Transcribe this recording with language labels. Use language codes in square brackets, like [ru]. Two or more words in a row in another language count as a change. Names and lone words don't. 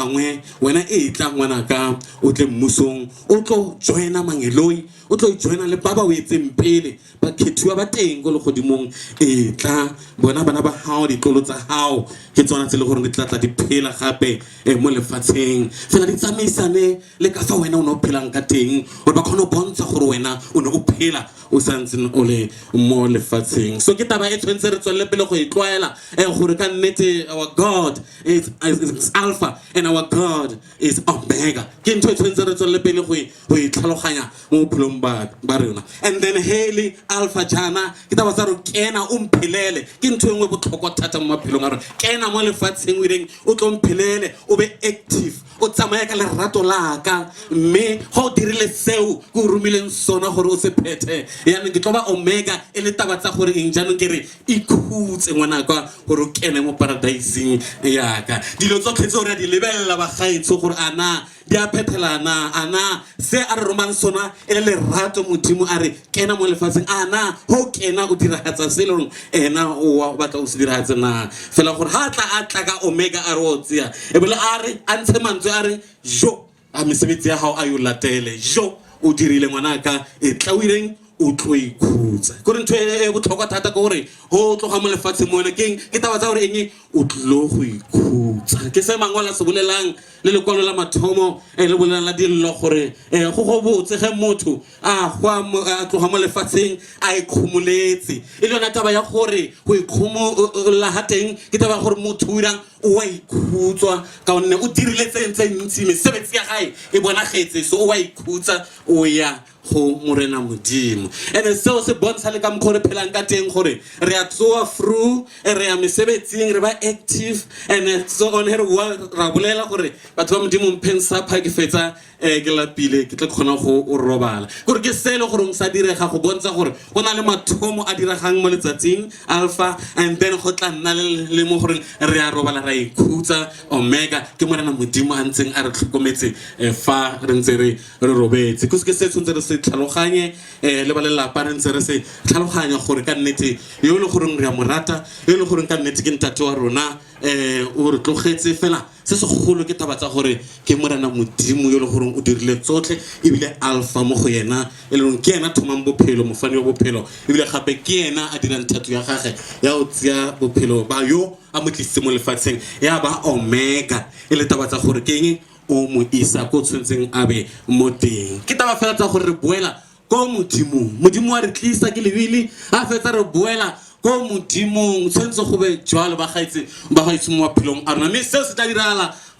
[tn] bangwe wena e tla ngwana ka o tle mmusong o tlo joina mangeloi o tlo joina le ba ba o etseng pele ba khethiwa ba teng go le godimong e tla bona bana ba hao ditlolo tsa hao ke tsona tse le gore di tla tla di phela gape mo lefatsheng fela di tsamaisane le ka fa wena o no phelang ka teng gore ba kgone go bontsha gore wena o ne o phela o santseng o le mo lefatsheng so ke taba e tshwentse re tswelle pele go e tlwaela gore ka nnete [en] our God is Alpha and our God is Omega [tn] ke ntho e tshwentse re tswelle pele go e tlhaloganya mo bophelong ba rona [en] and then [tn] Haley Alpha jana ke taba tsa re kena o mphelele ke ntho engwe botlhokwa thata mo maphelong a rona kena mo lefatsheng o ireng o tlo mphelele o [en] be active [tn] o tsamaya ka lerato la ka mme ga o dirile seo go romileng sona gore o se phethe yana ke tlo ba Omega e le taba tsa gore eng jaanong ke re ikhutse ngwana ka gore o kene mo paradiseng ya ka dilo tsotlhe tse o re di lebella ba gaetso gore ana di a phethelana ana se a re romang sona e le lerato modimo a re kena mo lefatsheng ana ho kena o diragatsa se le rong ena o batla o se diragatsa na fela gore ha tla a tla ka Omega a re o tsia e bile a re a ntshe mantswe a re jo a mesebetsi ya hao a yo latele jo o dirile ngwana ka e tlawileng o tlo ikhutsa gore ntho e botlhokwa thata ke gore ho tloga mo lefatsheng mona ke taba tsa gore eng o tlo go ikhutsa ke se mangwala se bolelang le lekwalo la mathomo le bolelang la dillo gore go botse ge motho a tloga mo lefatsheng a ikhumuletse e le yona taba ya gore go ikhumola ha teng ke taba ya gore motho o irang o wa ikhutswa ka gonne o dirile tse ntsi mesebetsi ya gae e bonagetse so o wa ikhutsa o ya go morena modimo ene seo se bontsha le ka mokgwa re phelang ka teng gore re a tsoa through re ya mesebetsing re ba [en] active and so on [tn] here ra bolela gore batho ba modimo mphensa pha ke fetsa ke lapile ke tla kgona go o robala gore ke se le gore o sa direga go bontsha gore go na le mathomo a diragang mo letsatsing [en] alpha and then [tn] go tla nna le mo gore re a robala ra ikhutsa omega ke morena modimo a ntseng a re tlhokometse fa re ntse re robetse ke se tshwantse re se tlhaloganye le ba lelapa re ntse re se tlhaloganya gore ka nnete yo le gore re a morata yo le gore ka nnete ke ntate wa rona o re tlogetse fela se se golo ke taba tsa gore ke morena modimo yo le gore o dirile tsotlhe ebile alpha mo go yena e le ke yena thomang bophelo mofani wa bophelo ebile gape ke yena a dirang thato ya gage ya o tsia bophelo ba yo a mo tlisitse mo lefatsheng ya ba omega e le taba tsa gore ke eng o mo isa ko tshwantseng a be mo teng ke taba fela tsa gore re boela ko modimo wa re tlisa ke lebile a fetsa re boela ko modimong tshwantse go be jwalo ba gaitse mo maphelong a rona mme seo se tla diragala